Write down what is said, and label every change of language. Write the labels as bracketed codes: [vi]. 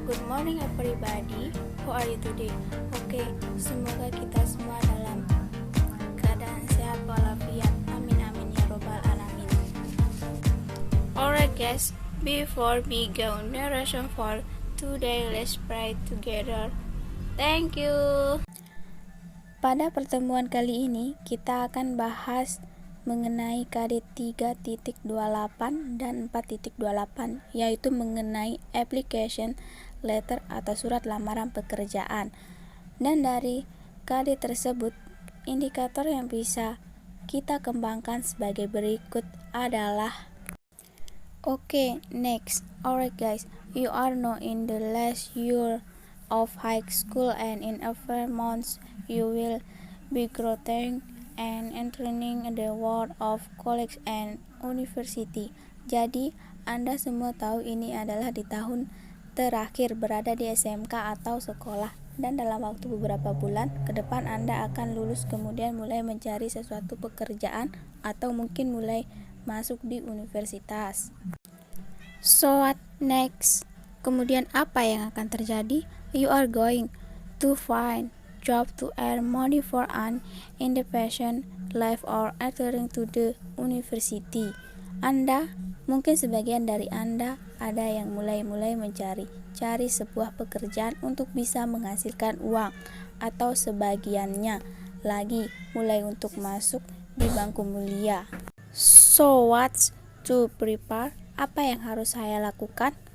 [en] morning everybody, how are you today? [id] Oke, semoga kita semua dalam keadaan sehat walafiat. [ar] Amin amin ya robbal alamin. [en] Alright guys, before we go narration for today, let's pray together. Thank you. [id] Pada pertemuan kali ini, kita akan bahas mengenai KD 3.28 dan 4.28, yaitu mengenai application letter atau surat lamaran pekerjaan. Dan dari KD tersebut, indikator yang bisa kita kembangkan sebagai berikut adalah next. [en] Alright guys, you are now in the last year of high school, and in a few months you will be graduating and entering the world of college and university. [id] Jadi, Anda semua tahu ini adalah di tahun terakhir berada di SMK atau sekolah, dan dalam waktu beberapa bulan ke depan Anda akan lulus, kemudian mulai mencari sesuatu pekerjaan atau mungkin mulai masuk di universitas. [en] So what next? [id] Kemudian apa yang akan terjadi? [en] You are going to find job to earn money for an independent life or entering to the university. [id] Mungkin sebagian dari Anda ada yang mulai mencari sebuah pekerjaan untuk bisa menghasilkan uang, atau sebagiannya lagi mulai untuk masuk di bangku mulia. [en] So what's to prepare? [id] Apa yang harus saya lakukan?